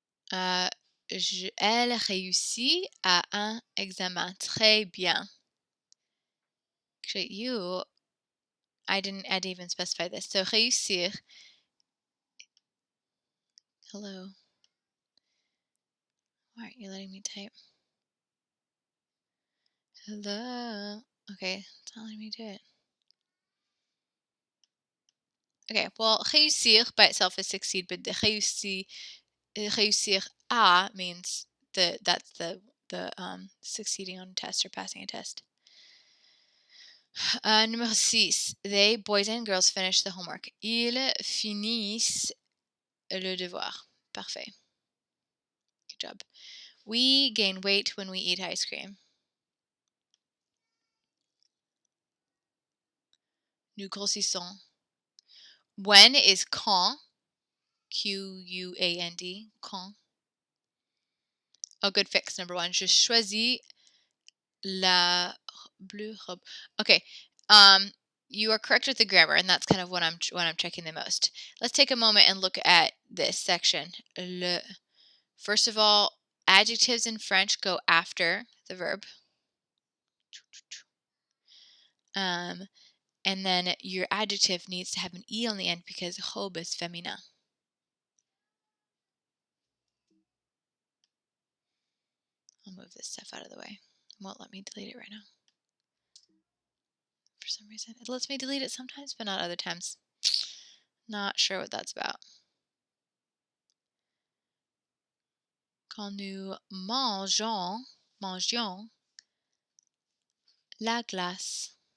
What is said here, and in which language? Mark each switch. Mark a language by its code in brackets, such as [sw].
[fr] Elle réussit à un examen. Très bien. [en] Actually, I didn't even specify this. So réussir. Hello. Why aren't you letting me type? Hello. Okay, it's not letting me do it. Okay, well, réussir by itself is succeed, but the réussir à means that's the succeeding on a test or passing a test. [fr] Numéro 6. [en] They, boys and girls, finish the homework. [fr] Ils finissent le devoir. [en] Parfait. Good job. We gain weight when we eat ice cream. [fr] Nous grossissons. [en] When is quand. Q-U-A-N-D. Quand. Oh, good fix. Number 1. [fr] Je choisis la bleue robe. [en] Okay. You are correct with the grammar, and that's kind of what I'm checking the most. Let's take a moment and look at this section. Le. First of all, adjectives in French go after the verb. And then your adjective needs to have an E on the end because robe is féminin. I'll move this stuff out of the way. It won't let me delete it right now. For some reason. It lets me delete it sometimes, but not other times. Not sure what that's about. [fr] Quand nous mangions la glace.